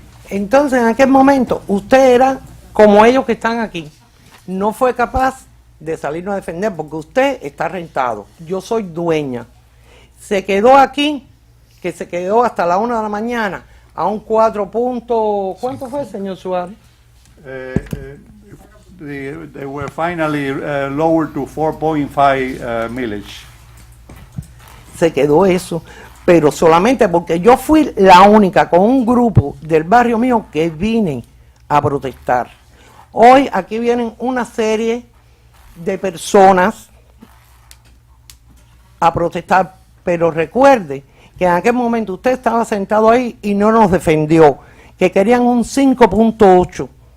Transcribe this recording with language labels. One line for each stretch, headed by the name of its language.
Spanish: Entonces, en aquel momento, usted era como ellos que están aquí. No fue capaz de salirnos a defender porque usted está rentado. Yo soy dueña. Se quedó aquí, que se quedó hasta la 1 de la mañana, a un 4 puntos. ¿Cuánto fue, señor Suárez?
English: They were finally lowered to 4.5 millage.
Spanish: Se quedó eso, pero solamente porque yo fui la única con un grupo del barrio mío que vine a protestar. Hoy aquí vienen una serie de personas a protestar, pero recuerde que en aquel momento usted estaba sentado ahí y no nos defendió, que querían un 5.8.